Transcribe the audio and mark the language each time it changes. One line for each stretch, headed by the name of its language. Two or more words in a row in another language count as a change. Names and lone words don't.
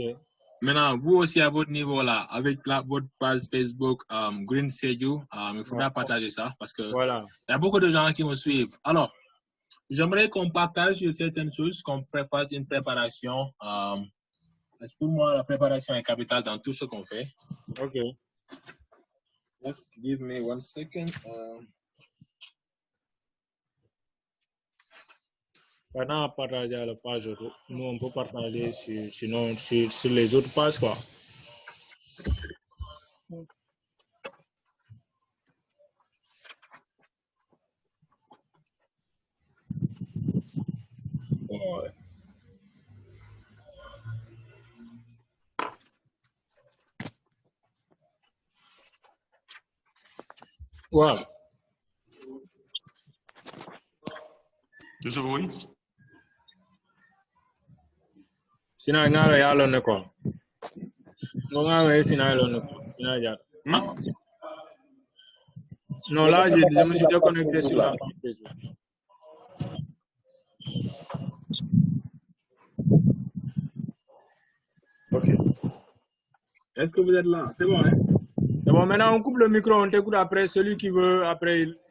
French: Maintenant, vous aussi à votre niveau là, avec votre page Facebook, Green Seju, il faudra partager ça parce que il y a beaucoup de gens qui me suivent. Alors, j'aimerais qu'on partage sur certaines choses, qu'on fasse une préparation. Parce que pour moi, la préparation est capitale dans tout ce qu'on fait. Ok.
English: Just give me 1 second.
French: Pendant à partager à la page, nous on peut partager sur les autres pages, quoi. Ouais. Wow. Tu sais oui? Sina ngara yalo ne ko. Ngara sina yalo ne ko. Sina ja. Non, là, je me suis déconnecté sur la page Facebook. Ok. Est-ce que vous êtes là? C'est bon, hein? C'est bon, maintenant on coupe le micro, on t'écoute après. Celui qui veut, après